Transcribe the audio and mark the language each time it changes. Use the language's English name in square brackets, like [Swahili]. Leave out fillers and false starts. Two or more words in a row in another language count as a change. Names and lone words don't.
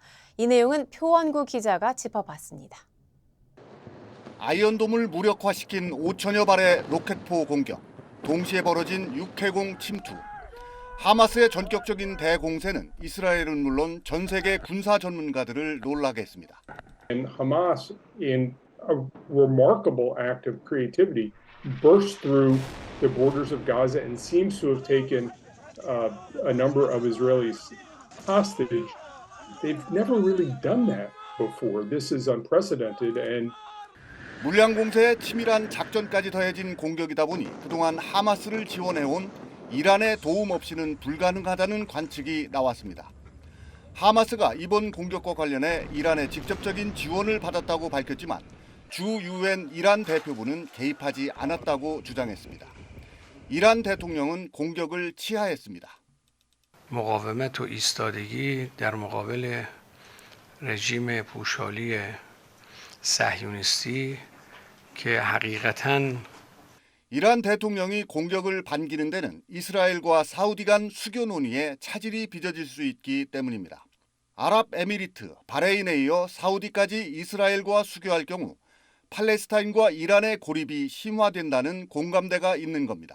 [Korean] 이 내용은 표원구 기자가 짚어봤습니다. 아이언돔을 무력화시킨 5천여 발의 로켓포 공격, 동시에 벌어진 육해공 침투. 하마스의 전격적인 대공세는 이스라엘은 물론 전 세계 군사 전문가들을 놀라게 했습니다. [English] And Hamas, in a remarkable act of creativity, burst through the borders of Gaza and seems to have taken a number of Israelis hostage. They've never really done that before. This is unprecedented and [Korean] 물량 공세에 치밀한 작전까지 더해진 공격이다 보니 그동안 하마스를 지원해온 이란의 도움 없이는 불가능하다는 관측이 나왔습니다. 하마스가 이번 공격과 관련해 이란의 직접적인 지원을 받았다고 밝혔지만 주 UN 이란 대표부는 개입하지 않았다고 주장했습니다. 이란 대통령은 공격을 치하했습니다. [Persian] مقاومت و ایستادگی در مقابل رژیم پوشالی صهیونیستی که حقیقتاً [Korean] 이란 대통령이 공격을 반기는 데는 이스라엘과 사우디 간 수교 논의에 차질이 빚어질 수 있기 때문입니다. 아랍에미리트, 바레인에 이어 사우디까지 이스라엘과 수교할 경우 팔레스타인과 이란의 고립이 심화된다는 공감대가 있는 겁니다.